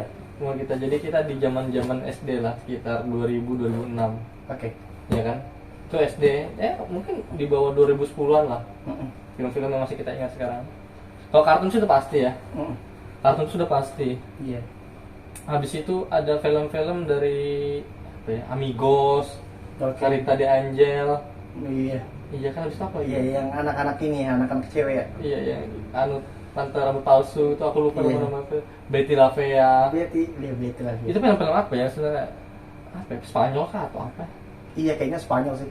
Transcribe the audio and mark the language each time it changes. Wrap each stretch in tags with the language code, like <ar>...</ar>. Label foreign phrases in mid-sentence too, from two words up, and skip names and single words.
<id>Umur kita, jadi kita di zaman SD lah sekitar 2000-2006. Oke. Ya kan? Itu SD, mungkin di bawah 2010-an lah. Film-film yang masih kita ingat sekarang. Kalau kartun sudah pasti ya. Kartun sudah pasti. Iya. Habis itu ada film-film dari apa ya? Amigos, Carita de Angel. Iya. Iya kan, habis itu apa Iya, ya? yang anak-anak ini, anak-anak cewek ya. Iya, yang Tante Rambut Palsu itu aku lupa Iya. nama apa. Betty La Fea. Betty lagi. Itu film-film apa ya sebenarnya? Apa ya? Spanyol kah atau apa? Iya kayaknya Spanyol sih.</id>